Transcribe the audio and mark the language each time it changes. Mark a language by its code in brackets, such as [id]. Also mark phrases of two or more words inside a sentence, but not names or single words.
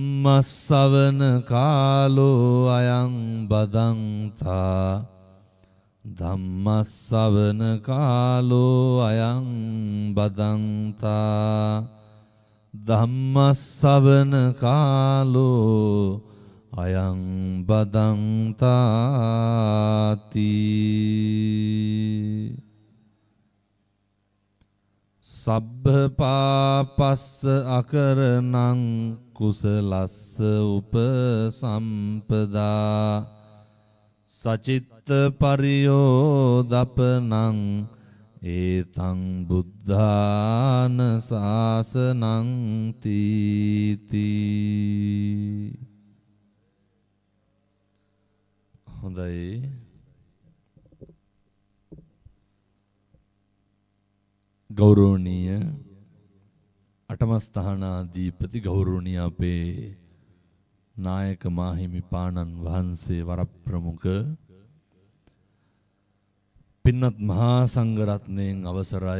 [pi] ධම්මස්සවන කාලෝ අයං බදන්තා ධම්මස්සවන කාලෝ අයං බදන්තා ධම්මස්සවන කාලෝ අයං බදන්තාති සබ්බ පාපස්ස අකරණං කුසලස්ස උපසම්පදා සචිත්ත පරියෝදපනං ඒතං බුද්ධාන සාසනං තීති. [si] හොඳයි. ගෞරවනීය අටමස්ථානාධිපති ගෞරවනීය අපේ නායක මාහිමිපාණන් වහන්සේ වරප්‍රමුඛ පින්වත් මහා සංඝරත්නයන් අවසරයි.